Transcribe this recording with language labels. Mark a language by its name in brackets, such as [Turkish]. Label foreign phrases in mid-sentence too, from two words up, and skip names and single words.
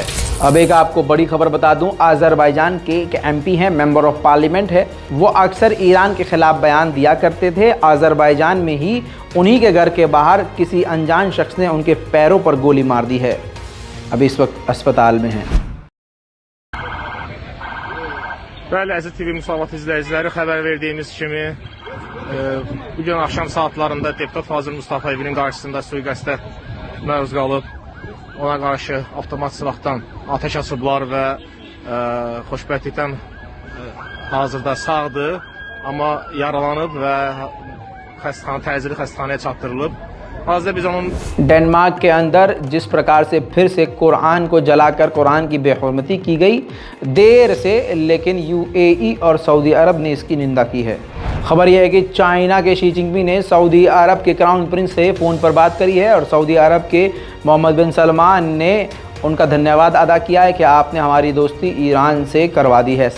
[Hindi] अब एक आपको बड़ी खबर बता दूं, अज़रबैजान के एक एमपी हैं, [English] member of parliament [Hindi] है, वो अक्सर ईरान के खिलाफ बयान दिया करते थे। अज़रबैजान में ही उन्हीं के घर के बाहर किसी अनजान शख्स ने उनके पैरों पर गोली मार दी है। अभी इस वक्त अस्पताल में हैं। [Azerbaijani] Bəli, əziz TV Müsavat izləyiciləri, xəbər verdiyimiz kimi bugün axşam saatlarında deputat Fazıl Mustafayevin qarşısında sui-qəsdə məruz qalıb. Ona qarşı avtomat silahdan atəş açıblar və xoşbəxtlikdən hazırda sağdır, amma yaralanıb və təcili xəstəxanaya çatdırılıb. Hazırda biz onun [Hindi] डेनमार्क के अंदर जिस प्रकार से फिर से कुरान को जलाकर कुरान की बेहुरमती की गई देर से, लेकिन यूएई और सऊदी अरब ने इसकी निंदा की है। खबर यह है कि चाइना के शी जिनपिंग ने सऊदी अरब के [English] crown prince [Hindi] से फ़ोन पर बात करी है और सऊदी अरब के मोहम्मद बिन सलमान ने उनका धन्यवाद अदा किया है कि आपने हमारी दोस्ती ईरान से करवा दी है।